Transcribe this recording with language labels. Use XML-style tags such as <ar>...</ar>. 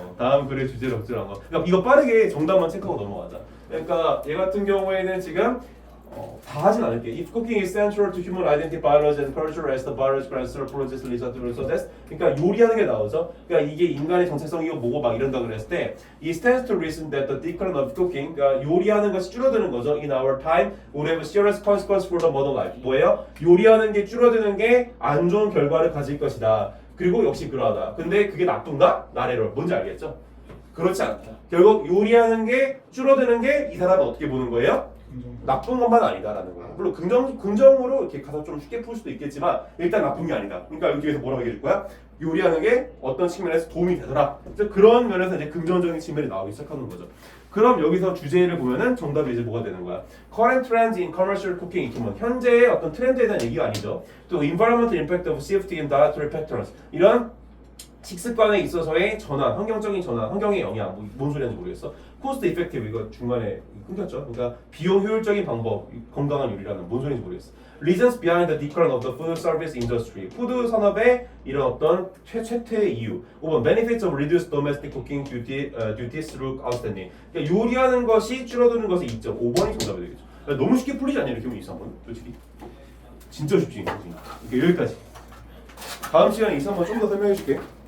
<ko>다음 글의 주제를 적절한 거. 그러니까 이거 빠르게 정답만 체크하고 넘어가자. 그러니까 얘 같은 경우에는 지금 다 하진 않을게.</ko> <en>If cooking is central to human identity, biology, and culture, as the biology process approaches leads to suggest.</en> <ko>그러니까 요리하는 게 나오죠. 그러니까 이게 인간의 정체성이고 뭐고 막 이런다 그랬을 때,</ko> <en>it stands to reason that the decline of cooking,</en> <ko>그러니까 요리하는 것이 줄어드는 거죠.</ko> <en>In our time, would have serious consequence for the modern life.</en> <ko>뭐예요? 요리하는 게 줄어드는 게 안 좋은 결과를 가질 것이다. 그리고 역시 그러하다. 근데 그게 나쁜가? 나래로. 뭔지 알겠죠? 그렇지 않다. 결국 요리하는 게 줄어드는 게 이 사람은 어떻게 보는 거예요? 나쁜 것만 아니다라는 거예요. 물론 긍정으로 이렇게 가서 좀 쉽게 풀 수도 있겠지만 일단 나쁜 게 아니다. 그러니까 여기에서 뭐라고 얘기해 줄 거야? 요리하는 게 어떤 측면에서 도움이 되더라. 그래서 그런 면에서 이제 긍정적인 측면이 나오기 시작하는 거죠. 그럼 여기서 주제를 보면은 정답이 이제 뭐가 되는 거야?</ko> <en>Current trends in commercial cooking equipment.</en> <ko>현재의 어떤 트렌드에 대한 얘기가 아니죠.</ko> <en>또 environmental impact of shift in dietary patterns.</en> <ko>이런 식습관에 있어서의 전환, 환경적인 전환, 환경의 영향, 뭔 소리인지 모르겠어. Cost effective 이거 중간에 끊겼죠. 그러니까 비용 효율적인 방법, 건강한 요리라는 뭔 소리인지 모르겠어.</ko> <en>Reasons behind the decline of the food service industry.</en> <ko>푸드 산업의 이런 어떤 쇠퇴의 이유.</ko> <en>5번 Benefits of reduced domestic cooking duties through outstanding.</en> <ko>그러니까 요리하는 것이 줄어드는 것의 이점. 5번이 정답이 되겠죠. 그러니까 너무 쉽게 풀리지 않냐 이렇게 보면 2,3번 솔직히. 진짜 쉽지. 그러니까 여기까지. 다음 시간에 2, 3번 좀 더 설명해 줄게.</ko>